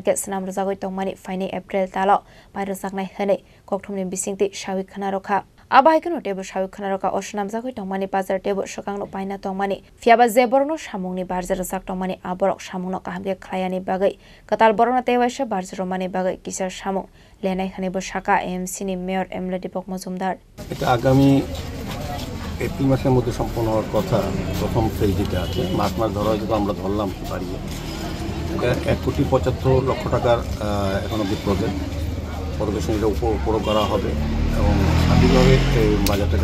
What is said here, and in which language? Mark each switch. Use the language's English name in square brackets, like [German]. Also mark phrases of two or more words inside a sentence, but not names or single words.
[Kok Borok] ke senam rozagoi tongmani fine April talo pai rozaknai hene kokthumni bisingti shawi khanaroka abai kono tebo shawi khanaroka osnam jagoi tongmani bazar tebo shokangno paina tongmani fiaba zeborno samungni barjar rozak tongmani aborok samungno kahamge khlayani bagai katal borona tewaisa barjar romani bagai kisar samung lenai hane bo shaka AMC ni Mayor Emily Tipok Mujumdar [Bangla] এটা আগামী এপ্রিল মাসের মধ্যে সম্পন্ন হওয়ার কথা প্রথম ফেজ যেটা আছে মাস ধরা হয়তো আমরা ধরলাম বাড়িয়ে 1,75,00,000 টাকার এখন অব্দি প্রজেক্ট পরিদর্শনীটা উপর করা হবে এবং স্বাধীনভাবে বাজারটাকে